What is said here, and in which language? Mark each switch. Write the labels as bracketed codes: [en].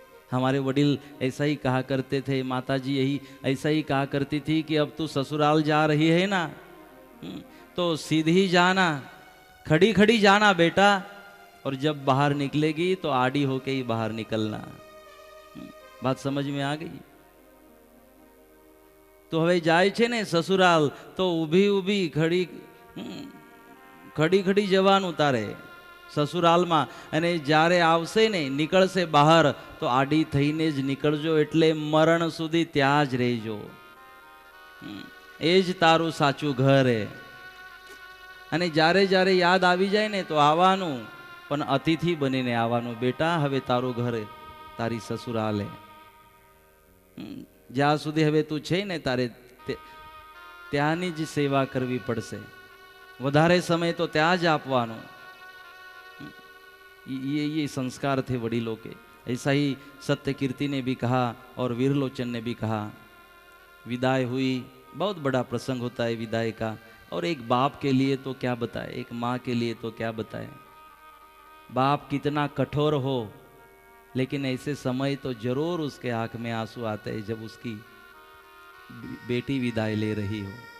[hi] हमारे वडील ऐसा ही कहा करते थे, माताजी यही ऐसा ही कहा करती थी कि अब तू ससुराल जा रही है ना, तो सीधी जाना, खड़ी खड़ी जाना बेटा, और जब बाहर निकलेगी तो आड़ी होके ही बाहर निकलना। बात समझ में आ गई? [gu] तो हवे जाए छे ने ससुराल तो ઊભી ઊભી ખડી જવાનું તારે સસુરાલમાં, અને જ્યારે આવશે ને નીકળશે બહાર તો આડી થઈને જ નીકળજો, એટલે મરણ સુધી ત્યાં જ રહેજો, એ જ તારું સાચું ઘર હે। અને જ્યારે જ્યારે યાદ આવી જાય ને તો આવવાનું, પણ અતિથિ બનીને આવવાનું બેટા, હવે તારું ઘર તારી સસુરાલ હે। જ્યાં સુધી હવે તું છે ને તારે ત્યાંની જ સેવા કરવી પડશે, વધારે समय तो ત્યાં જ આપવાનો। [hi] ये संस्कार थे वडीलों के। ऐसा ही सत्यकीर्ति ने भी कहा और वीरलोचन ने भी कहा। विदाई हुई, बहुत बड़ा प्रसंग होता है विदाई का। और एक बाप के लिए तो क्या बताए, एक माँ के लिए तो क्या बताए। बाप कितना कठोर हो, लेकिन ऐसे समय तो जरूर उसके आंख में आंसू आते हैं जब उसकी बेटी विदाई ले रही हो।